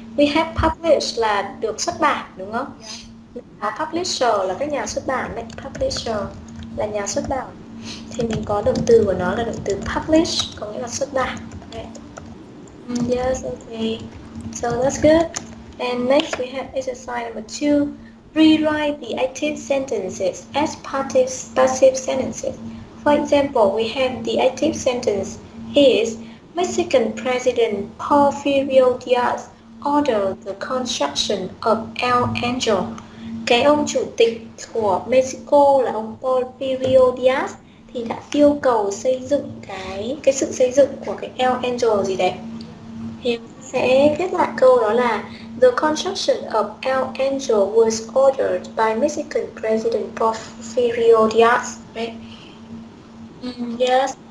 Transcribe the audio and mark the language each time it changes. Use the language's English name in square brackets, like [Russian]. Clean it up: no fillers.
[English] We have [Vietnamese] publish là được xuất bản, đúng không? [English] Yes. [Vietnamese] Publisher là các nhà xuất bản đấy. Publisher là nhà xuất bản. Thì mình có động từ của nó là động từ publish, có nghĩa là xuất bản. [English] Right. Yes, okay. So that's good. And next we have exercise number 2. Rewrite the active sentences as passive sentences. For example, we have the active sentence is Mexican President Porfirio Diaz ordered the construction of El Angel. [Vietnamese] Cái ông chủ tịch của Mexico là ông Porfirio Diaz thì đã yêu cầu xây dựng cái sự xây dựng của cái El Angel gì đấy. Thì sẽ viết lại câu đó là [English] The construction of El Angel was ordered by Mexican President Porfirio Diaz. Right? Yes.